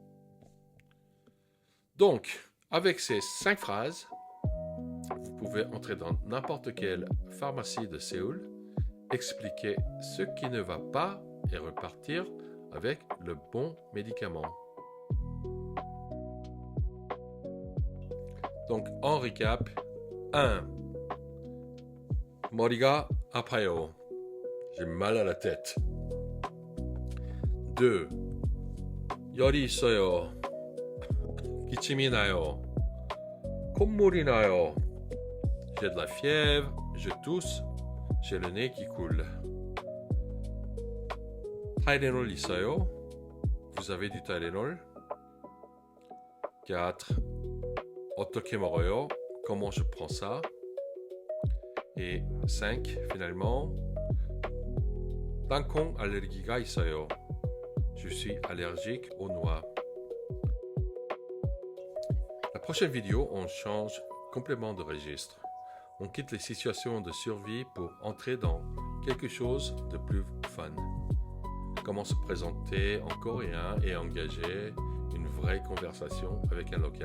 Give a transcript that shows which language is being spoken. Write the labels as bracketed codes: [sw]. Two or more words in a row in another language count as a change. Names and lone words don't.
[fr] Donc, avec ces 5 phrases, vous pouvez entrer dans n'importe quelle pharmacie de Séoul, expliquer ce qui ne va pas et repartir avec le bon médicament. Donc, en récap, 1. [ko] 머리가 아파요. [fr] J'ai mal à la tête. 2. [ko] 열이 있어요. 기침이 나요. 콧물이 나요. [fr] J'ai de la fièvre, je tousse, j'ai le nez qui coule. [ko] 타이레놀 있어요? [fr] Vous avez du Tylenol? 4. [ko] 어떻게 먹어요? [fr] Comment je prends ça? Et 5. Finalement, [ko] 땅콩 알레르기가 있어요. [fr] Je suis allergique aux noix. La prochaine vidéo, on change complètement de registre. On quitte les situations de survie pour entrer dans quelque chose de plus fun. Comment se présenter en coréen et engager une vraie conversation avec un local.